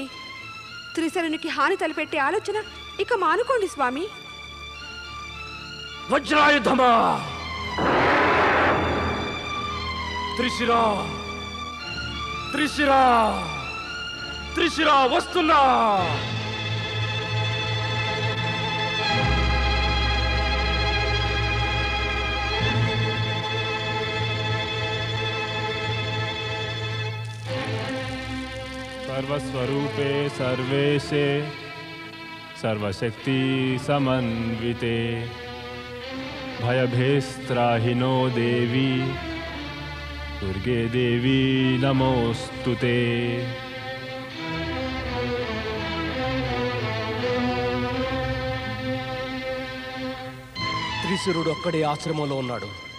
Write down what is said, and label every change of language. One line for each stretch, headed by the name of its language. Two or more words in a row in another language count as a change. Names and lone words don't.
Telugu: త్రిశరునికి హాని తలపెట్టే ఆలోచన ఇక మానుకోండి స్వామి. వజ్రాయుధమా! త్రిశిరా! త్రిశిరా! త్రిశిరా వస్తున్నా!
Sanskrit: सर्वस्वरूपे सर्वेशे सर्वशक्ति समन्विते భయభేస్త్రాహినో దేవి దుర్గే దేవి నమోస్తుతే.
Telugu: త్రిశిరుడు ఒక్కడే ఆశ్రమంలో ఉన్నాడు.